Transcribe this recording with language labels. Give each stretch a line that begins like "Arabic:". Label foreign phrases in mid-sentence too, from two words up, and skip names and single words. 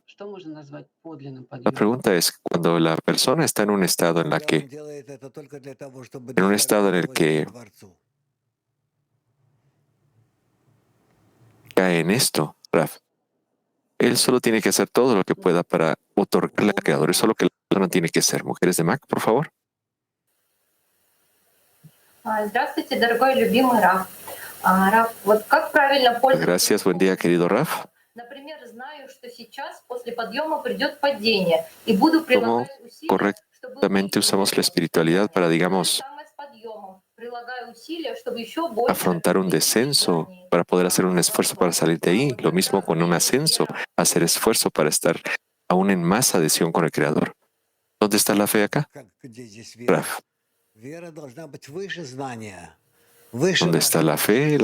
Spanish: La pregunta es, cuando la persona está en un estado en el que cae en esto, Rav, él solo tiene que hacer todo lo que pueda para otorgarle al Creador. Eso es lo que la persona tiene que hacer. Mujeres de Mac, por favor.
Russian: Здравствуйте, дорогой любимый Раф. Раф, вот как правильно пользоваться?
Spanish: Gracias, buen día, querido Raf.
Russian: Например, знаю, что сейчас после подъема придет падение и буду прилагать усилия,
Spanish: Correctamente usamos la espiritualidad para, digamos, afrontar un descenso, para poder hacer un esfuerzo para salir de ahí. Lo mismo con un ascenso, hacer esfuerzo para estar aún en más adhesión con el Creador. ¿Dónde está la fe acá? Raf. ¿Dónde está la fe?